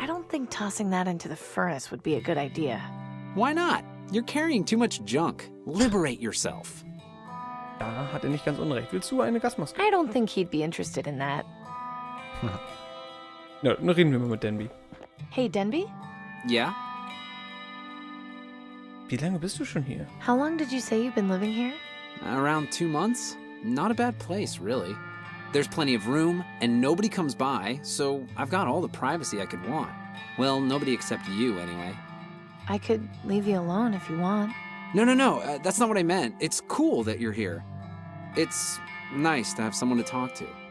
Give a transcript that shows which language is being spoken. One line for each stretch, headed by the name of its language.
English: I don't think tossing that into the furnace would be a good idea. Why not? You're carrying too much junk. Liberate yourself.
German: Da hat er nicht ganz unrecht. Willst du eine Gasmaske?
English: I don't think he'd be interested in that.
German: Ja, dann reden wir mal mit Denby.
English: Hey, Denby? Yeah?
German: Wie lange bist du schon hier?
English: How long did you say you've been living here? Around 2 months? Not a bad place, really. There's plenty of room, and nobody comes by, so I've got all the privacy I could want. Well, nobody except you, anyway. I could leave you alone if you want. No, that's not what I meant. It's cool that you're here. It's nice to have someone to talk to.